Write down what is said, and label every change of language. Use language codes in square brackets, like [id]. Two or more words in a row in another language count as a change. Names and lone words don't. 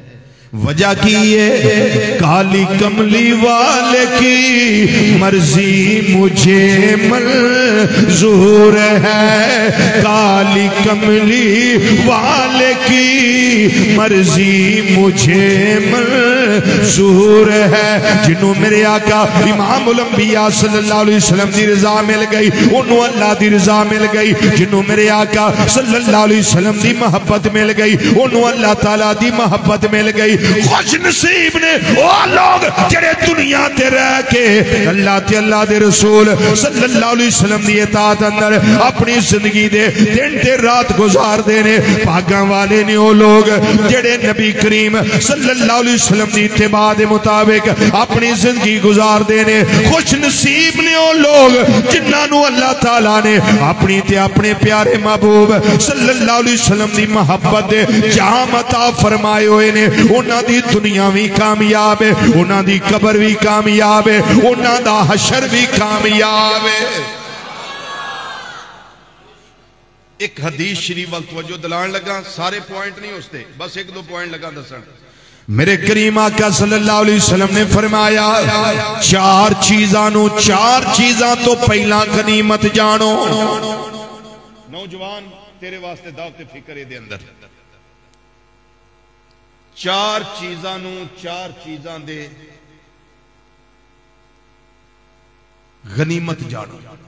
[ur] وجہ کی یہ کالی کملی والے کی مرضی مجھے منظور ہے، کالی کملی والے کی مرضی مجھے منظور ہے. [pa] جنہوں میرے آقا امام الانبیاء [ar] صلى الله عليه وسلم [pa] دی رضا مل گئی اونہوں نے اللہ دی رضا مل گئی، جنہوں میرے آقا [ar] صلى الله عليه وسلم [pa] دی محبت مل گئی اونہوں نے اللہ تعالیٰ دی محبت مل گئی. خوش نصیب نے او لوک جیہڑے دنیا تے رہ کے اللہ تے اللہ دے رسول [ar] صلى الله عليه وسلم [pa] دی اطاعت اندر اپنی زندگی دے دن تے رات گزاردے نے. بھاگاں والے نے او لوک جیہڑے نبی کریم [ar] صلى الله عليه وسلم [pa] دی اتباع دے مطابق اپنی زندگی گزاردے نے. خوش نصیب نے او لوک جنہاں نوں اللہ تعالیٰ نے اپنی تے اپنے پیارے محبوب [ar] صلى الله عليه وسلم [pa] دی محبت دے جام عطا فرمائے ہوئے نے. اونہاں دی دنیا بھی کامیاب ہے، اونہاں دی قبر بھی کامیاب ہے، اونہاں دا حشر بھی کامیاب ہے. اک حدیث شریف وال توجہ دلان لگا، سارے پوائنٹ نہیں اوس تے، بس اک دو پوائنٹ لگا دسن. میرے کریم آقا [ar] صلى الله عليه وسلم [pa] نے فرمایا چار چیزاں توں پہلاں غنیمت جانو. نوجوان تیرے واسطے دعوت فکر دے اندر چار چیزاں دے غنیمت جانو.